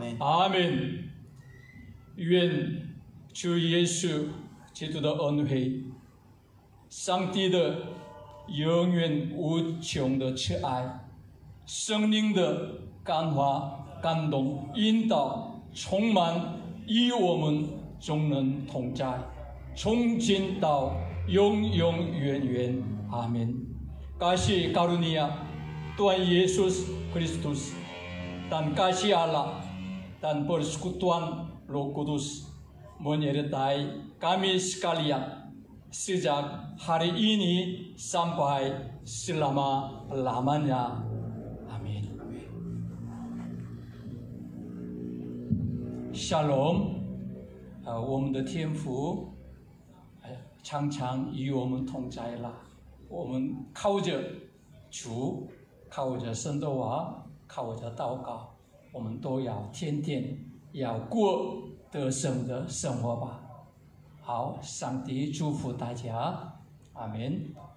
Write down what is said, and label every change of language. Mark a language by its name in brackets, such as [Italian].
[Chinese] 阿门。愿主耶稣基督的恩惠、上帝的永远无穷的慈爱、圣灵的感化、感动、引导，充满与我们众人同在，从今到永永远远。阿门。 [Indonesian] Kasih karunia Tuhan Yesus Kristus dan kasih Allah dan persekutuan Roh Kudus menyertai kami sekalian sejak hari ini sampai selama-lamanya. Amin. [Chinese] Shalom， 我们的天父常常与我们同在了。我们靠着主，靠着圣多瓦，靠着祷告，我们都要天天要过得胜的生活吧。好，上帝祝福大家，阿门。